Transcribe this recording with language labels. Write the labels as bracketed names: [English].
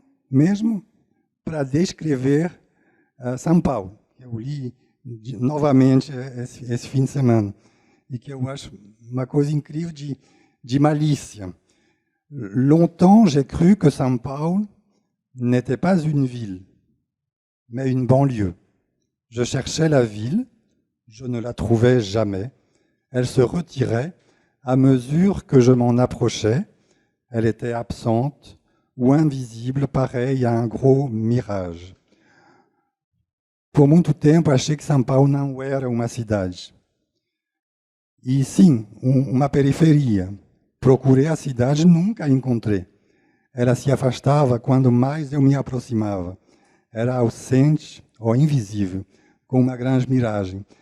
[Portuguese] Mesmo para descrever São Paulo, que eu li novamente esse fim de semana, e que eu acho uma coisa incrível de malícia. [French] Longtemps, j'ai cru que São Paulo n'était pas une ville, mais une banlieue. Je cherchais la ville, je ne la trouvais jamais. Elle se retirait à mesure que je m'en approchais. Elle était absente ou invisible, pareille à un gros mirage. [Portuguese] Por muito tempo, achei que São Paulo não era uma cidade. E sim, uma periferia. Procurei a cidade, nunca a encontrei. Ela se afastava quando mais eu me aproximava. Era ausente ou invisível, com uma grande miragem.